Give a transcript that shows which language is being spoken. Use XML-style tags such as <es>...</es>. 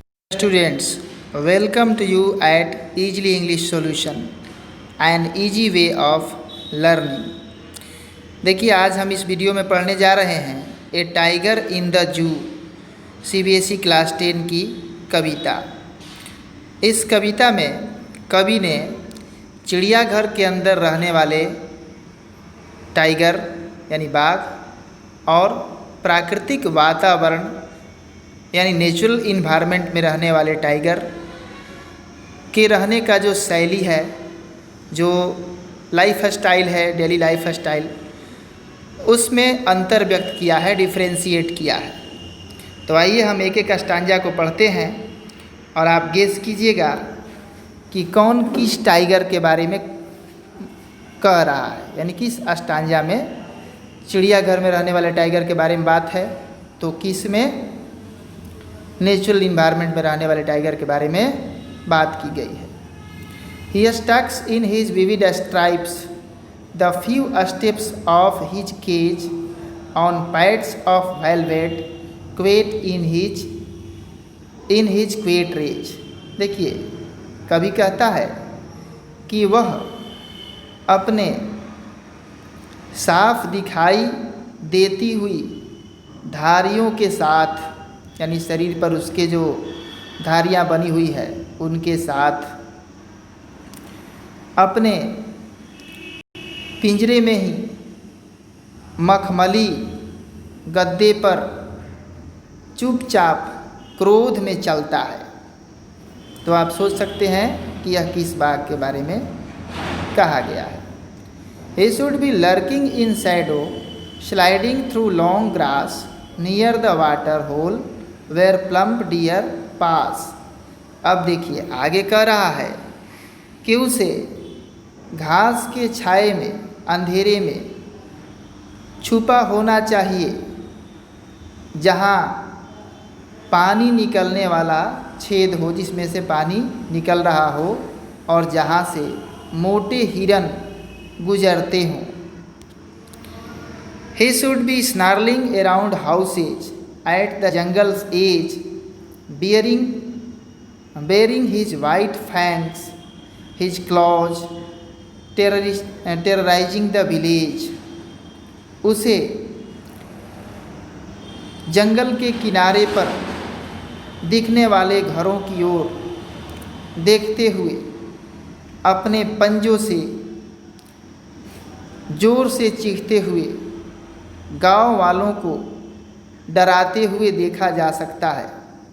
<en>students, welcome to you at Easily English Solution, an easy way of learning।</en> <hi>देखिए आज हम इस video में पढ़ने जा रहे हैं ए tiger in the zoo CBSE class 10 की कविता। इस कविता में कवि ने चिड़ियाघर के अंदर रहने वाले टाइगर यानी बाघ और प्राकृतिक वातावरण यानी नेचुरल इन्वायरमेंट में रहने वाले टाइगर के रहने का जो शैली है, जो लाइफ स्टाइल है, डेली लाइफ स्टाइल, उसमें अंतर व्यक्त किया है, डिफ्रेंशिएट किया है। तो आइए हम एक एक स्टांजा को पढ़ते हैं और आप गेस कीजिएगा कि कौन किस टाइगर के बारे में कह रहा है, यानी किस स्टांजा में चिड़ियाघर में रहने वाले टाइगर के बारे में बात है, तो किस में नेचुरल इन्वायरमेंट में रहने वाले टाइगर के बारे में बात की गई है।</hi> <en>He tucks in his vivid stripes the few steps of his cage on pads of velvet quaint in his quaint rage।</en> <hi>देखिए कवि कहता है कि वह अपने साफ दिखाई देती हुई धारियों के साथ, यानी शरीर पर उसके जो धारियाँ बनी हुई है उनके साथ अपने पिंजरे में ही मखमली गद्दे पर चुपचाप क्रोध में चलता है। तो आप सोच सकते हैं कि यह किस बाघ के बारे में कहा गया है।</hi> <en>He should be lurking in shadow, sliding through long grass near the water hole where plump deer pass।</en> <hi>अब देखिए आगे कह रहा है कि उसे घास के छाए में, अंधेरे में छुपा होना चाहिए जहाँ पानी निकलने वाला छेद हो, जिसमें से पानी निकल रहा हो और जहाँ से मोटे हिरन गुजरते हों।</hi> <en>He should be snarling around houses at the jungle's edge, bearing his white fangs, his claws, terrorizing the village।</en> <hi>उसे जंगल के किनारे पर दिखने वाले घरों की ओर देखते हुए अपने पंजों से जोर से चीखते हुए गांव वालों को डराते हुए देखा जा सकता है।</hi>